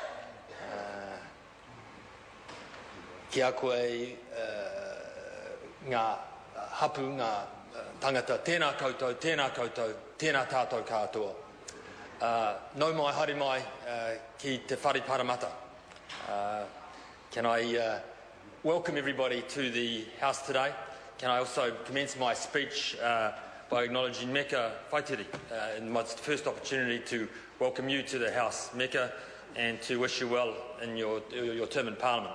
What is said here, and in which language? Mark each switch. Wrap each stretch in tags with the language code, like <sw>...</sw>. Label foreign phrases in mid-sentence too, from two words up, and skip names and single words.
<mi>Ki a koe ngā hapu, ngā tangata, tēnā koutou, tēnā tātou katoa. Nau mai, haere mai, ki te whare paramata.</mi> <en>Can I welcome everybody to the House today? Can I also commence my speech by acknowledging Meka Whaitiri, in my first opportunity to welcome you to the House, Meka, and to wish you well in your term in Parliament.</en>